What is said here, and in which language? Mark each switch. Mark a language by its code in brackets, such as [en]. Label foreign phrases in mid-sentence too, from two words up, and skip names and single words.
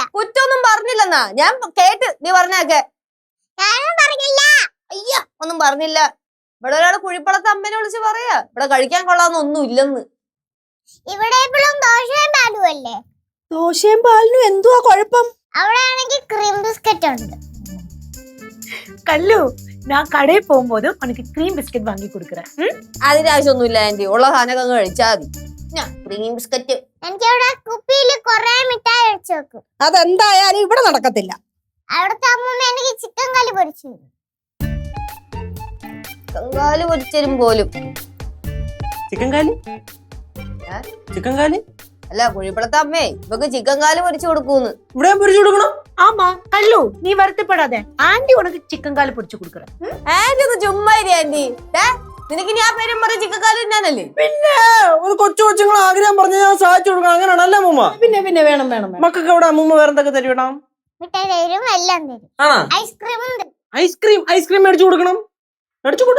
[ml] കുറ്റമൊന്നും പറഞ്ഞില്ലെന്നാ ഞാൻ കേട്ട് നീ പറഞ്ഞേക്കെ. ഞാനും പറഞ്ഞില്ല. അയ്യ, ഒന്നും പറഞ്ഞില്ല. ഇവിടെ ഒരാള് കുഴിപ്പുറത്തെ അമ്മേനെ വിളിച്ച് പറയാ ഇവിടെ കഴിക്കാൻ കൊള്ളാന്നൊന്നും ഇല്ലെന്ന്. ഇവിടെ എപ്പോഴും ദോശയും പാലും അല്ലേ? ദോശയും പാലിനും എന്തുവാ കുഴപ്പം? അവിടെ ആണെങ്കിൽ [en] cream biscuit [ml] ഉണ്ട്. [ta] கல்லு, நான் கடையை போகும்போது உனக்கு [en] cream biscuit [ta] வாங்கி கொடுக்குறேன். [ml] അതിന്റെ ആവശ്യമൊന്നുമില്ല ആന്റി. ഉള്ള സാധനമൊക്കെ അങ്ങ് കഴിച്ചാൽ മതി. ഞാൻ [en] cream biscuit. [ml] എനിക്ക് അവിടെ കുപ്പിയിൽ കൊറേ മിഠായി വെച്ച് വെക്കും. അതെന്തായാലും ഇവിടെ നടക്കത്തില്ല. അവിടുത്തെ അമ്മൂമ്മ എനിക്ക് [en] chicken curry [ml] പൊരിച്ചു കങ്കാല് പൊരിച്ചരും പോലും. ചിക്കൻ കാലി ചിക്കൻ കാലി അല്ല കുഴിപ്പളത്തെ അമ്മേ ഇവക്ക് ചിക്കൻ കാല് പൊരിച്ചു കൊടുക്കൂന്ന്. ഇവിടെ പൊരിച്ചു കൊടുക്കണം. [ta] ஆமா கல்லு நீ வருத்தப்படாத ஆண்டி உனக்கு சிக்கன் கால் பொரிச்சு கொடுக்குறேன் [ml] ആന്റി ഒന്ന് ചുമ്മാ ഇരി ആന്റി. നിനക്ക് ഞാൻ പേരും പറഞ്ഞ ചിക്കൻ കാല് തിന്നാനല്ലേ? പിന്നെ ഒരു കൊച്ചു കൊച്ചുങ്ങൾ ആഗ്രഹം പറഞ്ഞ ഞാൻ സാധിച്ചു കൊടുക്കണം. അങ്ങനെയാണല്ലേ അമ്മൂമ്മ? പിന്നെ പിന്നെ വേണം വേണം വേണം. മക്കൾക്ക് അവിടെ അമ്മൂമ്മ വേറെ എന്തൊക്കെ തരുവിടാം? മിഠായി തരും എല്ലാം തരും ആണോ? ഐസ്ക്രീമും തരും ഐസ്ക്രീം മേടിച്ചു കൊടുക്കണം. മേടിച്ചു കൊടു.